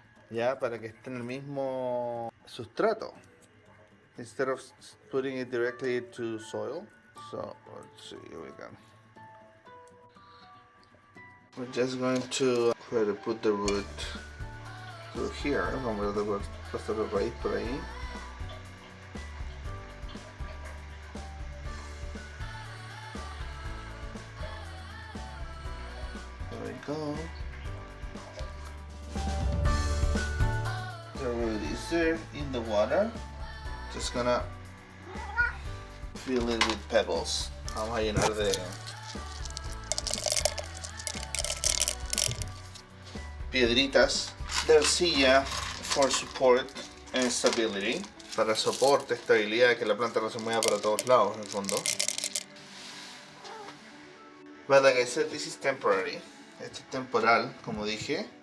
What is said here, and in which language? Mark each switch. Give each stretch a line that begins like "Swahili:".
Spanish: Ya, para que esté en el mismo sustrato,
English: instead of putting it directly into soil. So let's see, here we go. We're just going to try to put the root through here.
Spanish: Vamos a pasar la raíz por ahí.
English: There we go. The root is there in the water. Just gonna fill it with pebbles.
Spanish: Vamos a llenar de piedritas de arcilla
English: for support and stability.
Spanish: Para soporte, estabilidad, que la planta no se mueva para todos lados en el fondo.
English: But like I said, this is temporary.
Spanish: Esto es temporal, como dije.